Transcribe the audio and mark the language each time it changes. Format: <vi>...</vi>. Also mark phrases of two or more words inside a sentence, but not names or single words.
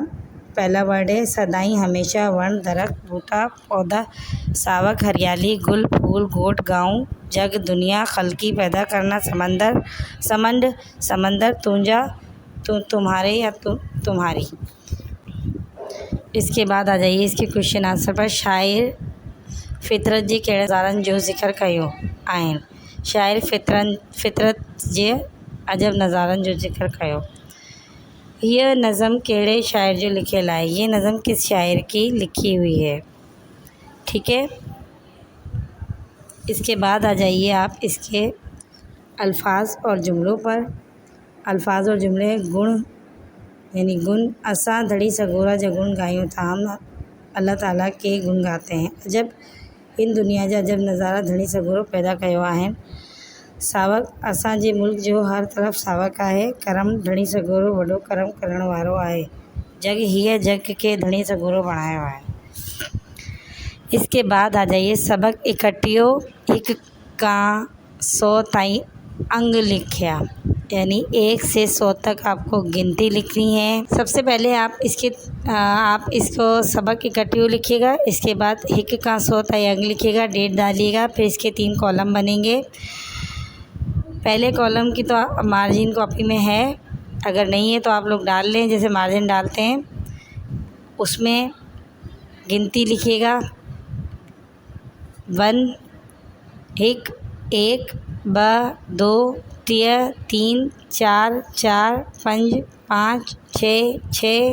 <hi>पहला वर्ड है सदाई हमेशा, वर्ण दरख्त बूटा पौधा, सावक हरियाली, गुल फूल, गोट गाँव, जग दुनिया, खलकी पैदा करना, समंदर, तुंजा तुम्हारे या तुम्हारी। इसके बाद आ जाइए इसके क्वेश्चन आंसर पर।</hi> <sd>शायर फितरत जे कहिड़े नज़ारनि जो ज़िक्र कयो आहिनि। शायर फितरत जे अजब नज़ारनि जो ज़िक्र कयो। यह नज़म कहिड़े शायर जो लिखियल आहे।</sd> <hi>ये नज़म किस शायर की लिखी हुई है। ठीक है। इसके बाद आ जाइए आप इसके अल्फाज और जुमलों पर।</hi> <sd>अल्फाज और जुमले। गुण यानी गुण असां धड़ी सगोरा जा गुण गायूं था।</sd> <hi>हम अल्लाह ताला के गुण गाते हैं।</hi> <sd>अजब इन दुनिया जा अजब नज़ारा धड़ी सगोरो पैदा कयो आहिनि। सावक असांजे मुल्क जो हर तरफ़ सावक आहे। करम धणी सगोरो वॾो करम करण वारो आहे। जग हीअ जग के धणी सगोरो बणायो आहे।</sd> <hi>इसके बाद आ जाइए</hi> <sd>सबक इकट्ठियो। 1 खां 100 ताईं अंग लिखिया,</sd> <hi>यानी 1 से 100 तक आपको गिनती लिखनी है। सबसे पहले आप इसको</hi> <sd>सबक इकट्ठियो</sd> <hi>लिखिएगा। इसके बाद</hi> <sd>1 खां 100 ताईं अंग</sd> <hi>लिखिएगा, डेट डालिएगा। फिर इसके 3 कॉलम बनेंगे। पहले कॉलम की तो मार्जिन कॉपी में है, अगर नहीं है तो आप लोग डाल लें, जैसे मार्जिन डालते हैं उसमें गिनती लिखिएगा। 1 1 1 2 2 3 4 4 5 5 6 6</hi>